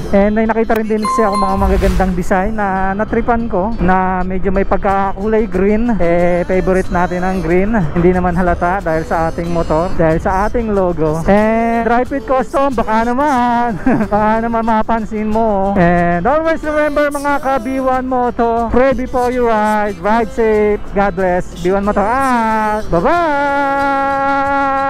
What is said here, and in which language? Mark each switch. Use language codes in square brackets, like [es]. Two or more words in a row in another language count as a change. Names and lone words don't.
[tl] And may nakita rin din kasi ako mga magagandang design na natripan ko, na medyo may pagkakulay green. Favorite natin ang green, hindi naman halata dahil sa ating motor, dahil sa ating logo. [en] And Dry Fit Custom, [tl] baka naman baka naman mapansin mo. [en] And always remember [tl] mga ka [en] B1 Moto, pray before you ride, ride safe, God bless. B1 Moto out, bye bye.